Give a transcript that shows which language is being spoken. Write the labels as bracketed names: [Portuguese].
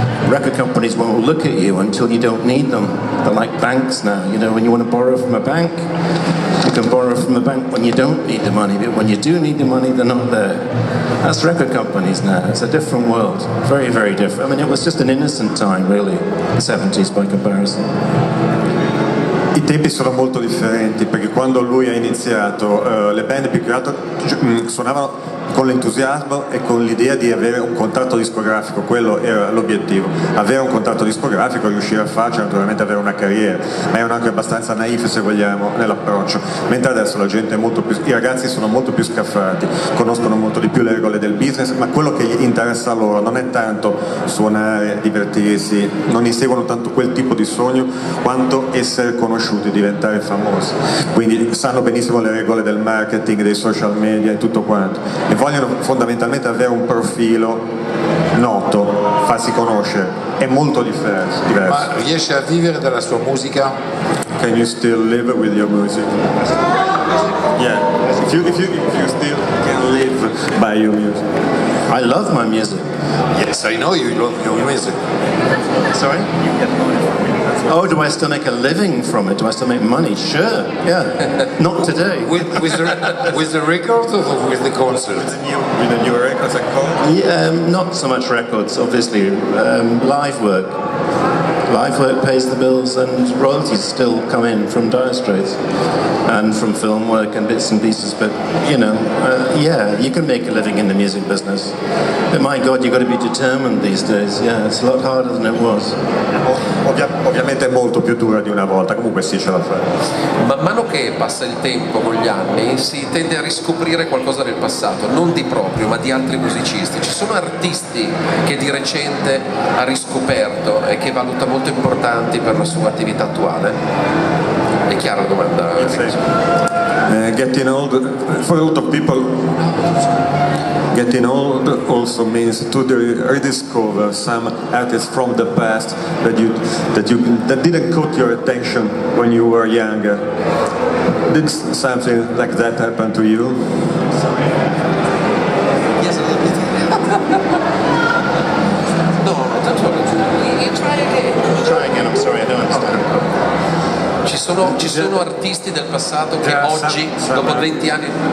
[English] Record companies won't look at you until you don't need them. They're like banks now. You know, when you want to borrow from a bank, you can borrow from the bank when you don't need the money, but when you do need the money, they're not there. That's record companies now. It's a different world. Very, very different. I mean, it was just an innocent time, really, the 70s by comparison. [Italian] I tempi sono molto differenti, perché quando lui ha iniziato le band più che altro suonavano con l'entusiasmo e con l'idea di avere un contratto discografico, quello era l'obiettivo, avere un contratto discografico, riuscire a farci, naturalmente avere una carriera, ma erano anche abbastanza naif, se vogliamo, nell'approccio, mentre adesso la gente è molto più, i ragazzi sono molto più scaffati, conoscono molto di più le regole del business, ma quello che gli interessa a loro non è tanto suonare, divertirsi, non inseguono tanto quel tipo di sogno quanto essere conosciuti, diventare famosi, quindi sanno benissimo le regole del marketing, dei social media e tutto quanto, e vogliono fondamentalmente avere un profilo noto, farsi conoscere, è molto diverso. Ma riesce a vivere dalla sua musica? [English] Can you still live with your music? Yeah, if you still can live by your music? I love my music. Yes, I know you love your music. Sorry? Oh, do I still make a living from it? Do I still make money? Sure, yeah. Not today. With the record or with the concert? With the new records and call? Yeah, not so much records, obviously. Live work. Live work pays the bills, and royalties still come in from Dire Straits and from film work and bits and pieces. But yeah, you can make a living in the music business. But my God, you've got to be determined these days. Yeah, it's a lot harder than it was. [Italian] Ovviamente è molto più dura di una volta, comunque sì, ce la fai. Man mano che passa il tempo con gli anni si tende a riscoprire qualcosa del passato, non di proprio ma di altri musicisti. Ci sono artisti che di recente ha riscoperto e che valuta molto importanti per la sua attività attuale? È chiara la domanda? [English] Getting old, for a lot of people, getting old also means to rediscover some artists from the past that didn't caught your attention when you were younger. Did something like that happen to you? Yes, a little bit. No, don't worry. Try again. Try again, I'm sorry, I don't understand. [Italian] Ci sono artisti del passato che oggi, dopo 20 anni...